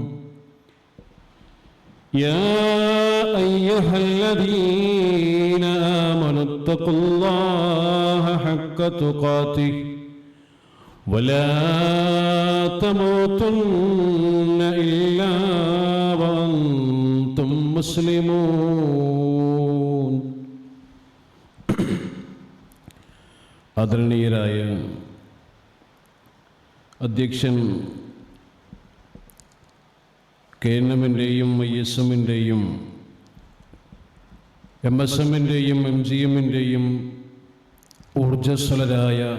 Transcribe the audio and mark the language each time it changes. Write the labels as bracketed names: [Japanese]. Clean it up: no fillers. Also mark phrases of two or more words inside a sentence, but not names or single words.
[Arabic] يا أيها الذين آمنوا اتقوا الله حق تقاته ولا تموتن إلا وأنتم مسلمون. [Malayalam] ആദരണീയരായ അധ്യക്ഷൻ KNM-ൻ്റെയും ISM-ൻ്റെയും MSM-ൻ്റെയും MGM-ൻ്റെയും ഊർജ്ജസ്വലരായ